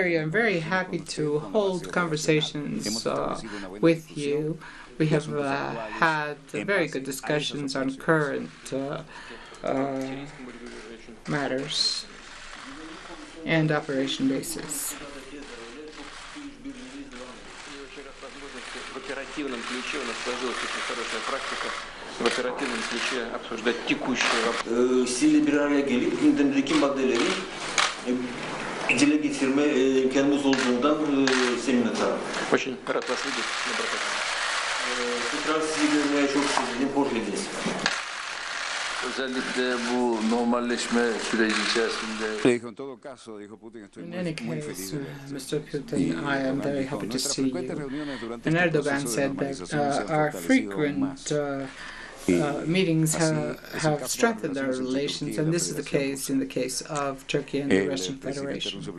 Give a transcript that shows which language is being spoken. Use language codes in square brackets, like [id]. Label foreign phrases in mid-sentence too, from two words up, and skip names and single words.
[en] I'm very happy to hold conversations with you. We have had very good discussions on current matters and operation basis. [ru] В оперативном ключе обсуждать текущие вопросы. [tr] Сильно bir araya gelip gündemdeki maddeleri dile getirme imkanımız olduğundan minnettarım. [ru] Очень рад вас видеть. [tr] Tekrar sizi görmeye çok sevindim. Hoş geldiniz. Özellikle bu normalleşme süreci içerisinde. [en] In any case, Mr. Putin, I am very happy to see you. And Erdogan said that our frequent meetings have strengthened our relations, and this is the case in the case of Turkey and the Russian Federation.